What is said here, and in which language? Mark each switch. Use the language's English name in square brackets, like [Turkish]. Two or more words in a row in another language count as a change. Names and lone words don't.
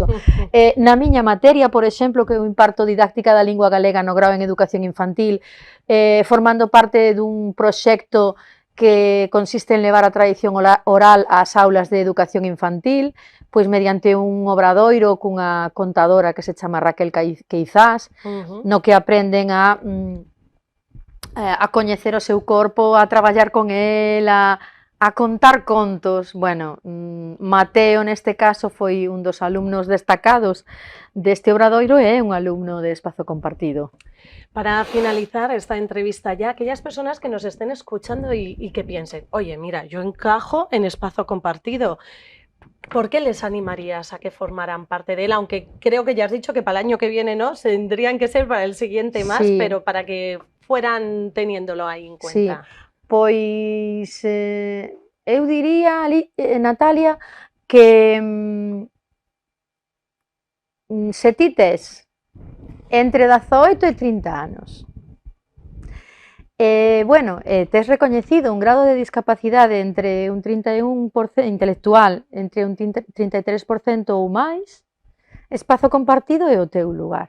[Galician] Na miña materia, por exemplo, que eu imparto didáctica da lingua galega no grao en educación infantil, formando parte dun proxecto que consiste en levar a tradición oral ás aulas de educación infantil, pois mediante un obradoiro cunha contadora que se chama Raquel Queizás, no que aprenden a coñecer o seu corpo, a traballar con el, a contar contos. Bueno, Mateo neste caso foi un dos alumnos destacados deste obradoiro e é un alumno de Espazo Compartido. [Spanish] Para finalizar esta entrevista ya, aquellas personas que nos estén escuchando y que piensen, oye, mira, yo encajo en Espazo Compartido, ¿por qué les animarías a que formaran parte de él? Aunque creo que ya has dicho que para el año que viene no, tendrían que ser para el siguiente más, sí, pero para que fueran teniéndolo ahí en cuenta. Sí, [Galician] pois eu diría, Natalia, que se ti tes entre 18 e 30 anos, bueno, tes recoñecido un grado de discapacidade entre un 31% intelectual, entre un 33% ou máis, Espazo Compartido é o teu lugar.